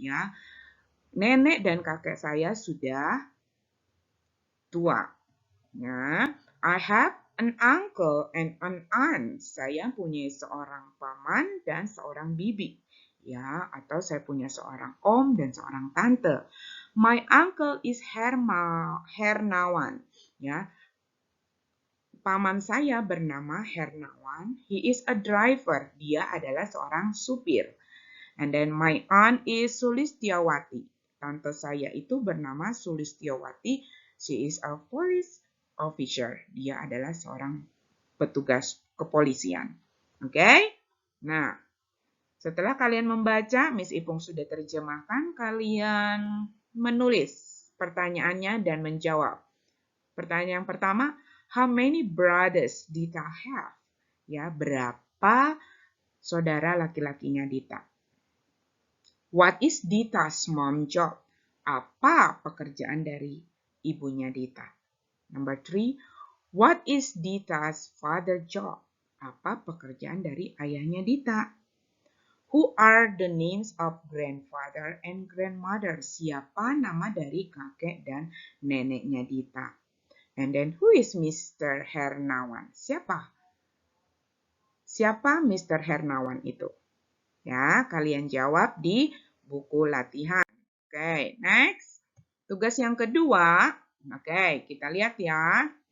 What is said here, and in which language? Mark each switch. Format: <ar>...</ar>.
<id>Ya, nenek dan kakek saya sudah tua.</id> <en>Ya, I have an uncle and an aunt.</en> <id>Saya punya seorang paman dan seorang bibi. Ya, atau saya punya seorang om dan seorang tante.</id> <en>My uncle is Hernawan.</en> <id>Ya, paman saya bernama Hernawan.</id> <en>He is a driver.</en> <id>Dia adalah seorang supir.</id> <en>And then my aunt is Sulistiawati.</en> <id>Tante saya itu bernama Sulistiawati.</id> <en>She is a police officer.</en> <id>Dia adalah seorang petugas kepolisian. Oke? Nah, setelah kalian membaca, Miss Ipung sudah terjemahkan, kalian menulis pertanyaannya dan menjawab. Pertanyaan yang pertama,</id> <en>how many brothers Dita have?</en> <id>Ya, berapa saudara laki-lakinya Dita?</id> <en>What is Dita's mom job?</en> <id>Apa pekerjaan dari ibunya Dita?</id> <en>Number 3, what is Dita's father job?</en> <id>Apa pekerjaan dari ayahnya Dita?</id> <en>Who are the names of grandfather and grandmother?</en> <id>Siapa nama dari kakek dan neneknya Dita?</id> <en>And then who is Mr. Hernawan?</en> <id>Siapa Mr. Hernawan itu? Ya, kalian jawab di buku latihan. Oke, next. Tugas yang kedua. Oke, kita lihat ya.</id>